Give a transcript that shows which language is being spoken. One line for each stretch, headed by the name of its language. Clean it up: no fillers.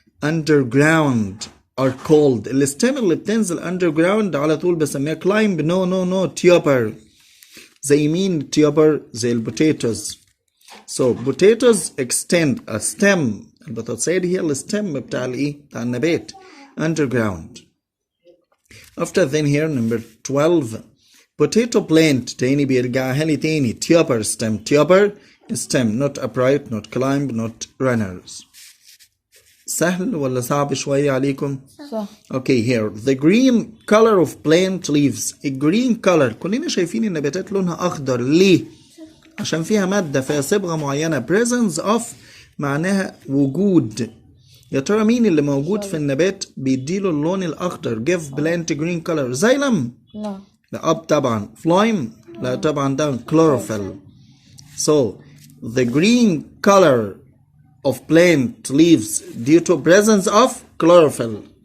English: underground are called.
Arabic: الستم اللي بتنزل underground على طول بسميها climb.
English: no tuber.
Arabic: زي مين tuber؟ زي البوتيتوز.
English: so potatoes extend a stem.
Arabic: البطاطسية دي هي الستم بتاع الايه؟ بتاع النبات underground.
English: after then here number 12. potato plant
Arabic: تاني بيرجعها لي تاني
English: tuber stem not upright not climb not runners.
Arabic: سهل ولا صعب شوية عليكم؟ صح.
English: Okay here the green color of plant leaves.
Arabic: الجرين color كلنا شايفين النباتات لونها أخضر. ليه؟ عشان فيها مادة، فيها صبغة معينة.
English: presence of
Arabic: معناها وجود. يا ترى مين اللي موجود في النبات بيديله اللون الأخضر؟
English: give plant green color.
Arabic: زيلم؟ لا up طبعا. فلايم؟ لا طبعا down.
English: chlorophyll. so the green color of plant leaves due to presence of chlorophyll.